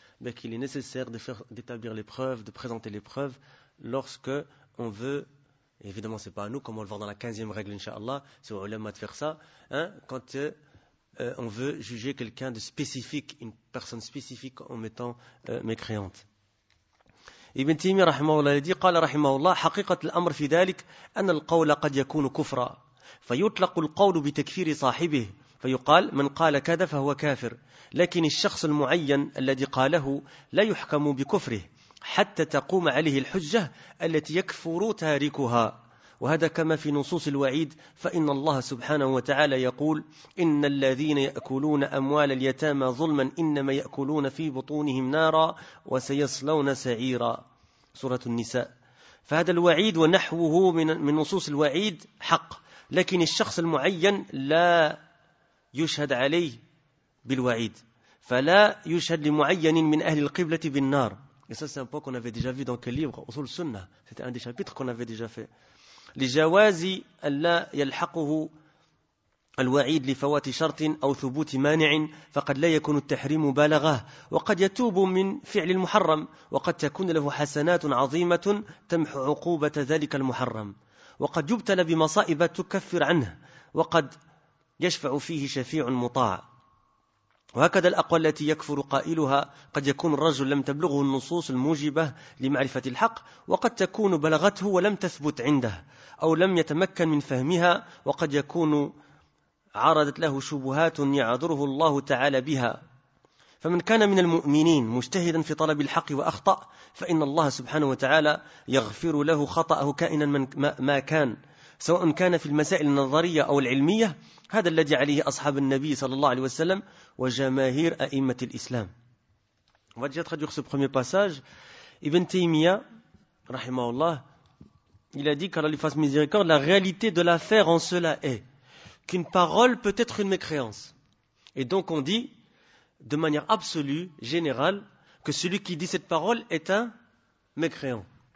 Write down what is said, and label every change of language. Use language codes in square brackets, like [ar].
[fr] Donc il est nécessaire d'établir les preuves, de présenter les preuves lorsque on veut, évidemment c'est pas à nous, comme on va le voir dans la 15e règle, inshallah, c'est aux ulama de faire ça, hein, quand on veut juger quelqu'un de spécifique, une personne spécifique en mettant mécréante. [ar] Ibn Taymiyyah rahimahullah [fr] dit, [ar] قال rahimahullah, حقيقة الأمر في ذلك أن القول قد يكون كفرا فيطلق القول بتكفير صاحبه فيقال من قال كذا فهو كافر لكن الشخص المعين الذي قاله لا يحكم بكفره حتى تقوم عليه الحجة التي يكفر تاركها وهذا كما في نصوص الوعيد فإن الله سبحانه وتعالى يقول إن الذين يأكلون أموال اليتامى ظلما إنما يأكلون في بطونهم نارا وسيصلون سعيرا سورة النساء فهذا الوعيد ونحوه من نصوص الوعيد حق لكن الشخص المعين لا يشهد عليه بالوعيد فلا يشهد لمعين من أهل القبلة بالنار. [fr] Et ça, c'est un point qu'on avait déjà vu dans quel livre, Usul Sunnah. C'était un des chapitres qu'on avait déjà fait. [ar] لجوازي ألا يلحقه الوعيد لفوات شرط أو ثبوت مانع فقد لا يكون التحريم بالغة وقد يتوب من فعل المحرم وقد تكون له حسنات عظيمة تمحو عقوبة ذلك المحرم وقد يبتلى بمصائب تكفر عنه وقد يشفع فيه شفيع مطاع وهكذا الأقوال التي يكفر قائلها قد يكون الرجل لم تبلغه النصوص الموجبة لمعرفة الحق وقد تكون بلغته ولم تثبت عنده أو لم يتمكن من فهمها وقد يكون عرضت له شبهات يعذره الله تعالى بها فمن كان من المؤمنين مجتهدا في طلب الحق وأخطأ فإن الله سبحانه وتعالى يغفر له خطأه كائنا ما كان سواء كان في المسائل النظرية أو العلمية، هذا الذي عليه أصحاب النبي صلى الله عليه وسلم وجماهير أئمة الإسلام. وجدت خديوخ سو بخومي باساج ابن تيمية رحمه الله [fr] il a dit qu'à l'efface miséricorde la réalité de l'affaire en cela est qu'une parole peut être une mécréance. Et donc on dit de manière absolue, générale, que celui qui dit cette parole est un mécréant.